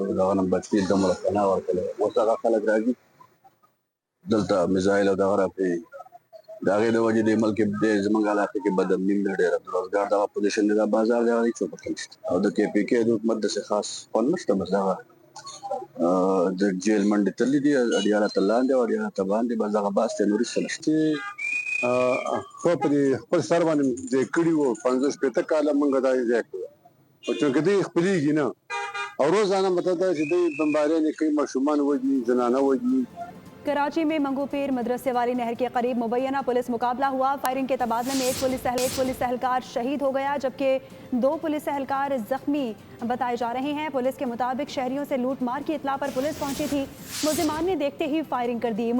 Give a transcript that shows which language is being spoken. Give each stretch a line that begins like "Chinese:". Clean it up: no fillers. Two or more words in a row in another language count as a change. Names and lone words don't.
Pashto: دغه نه بچي دومره پناه ورکړې اوس هغه خلک راځي دلته میزایل او دغه راپرېږدي د هغې د وجې د ملک زموږ علاقې کې بد امني ده ډېره د روزګار دغه پوزیشن دی دا بازار دی هغه هېڅ پکې نشته او د کې پي کې د حکومت داسې خاص خوند نشته بس دغه د جیل منډې تللي دي اډیاله ته لاندې او اډیاله ته باندې بس دغه باس دی نور هېڅ نشته خو په خپل سر باندې ځای کړي وو 50-50 کاله موږ دا ځای کړو او چونکې دوی خپلېږي نه او روزانه مطلب دا چې دوی بمباریانې کوي ماشومان وژني زنانه وژني
Urdu: کراچی میں منگھوپیر مدرسے والی نہر کے قریب مبینہ پولیس مقابلہ ہوا. فائرنگ کے تبادلے میں ایک پولیس اہلکار شہید ہو گیا جبکہ 2 پولیس اہلکار زخمی بتائے جا رہے ہیں. پولیس کے مطابق شہریوں سے لوٹ مار کی اطلاع پر پولیس پہنچی تھی۔ ملزمان نے دیکھتے ہی فائرنگ کر دی.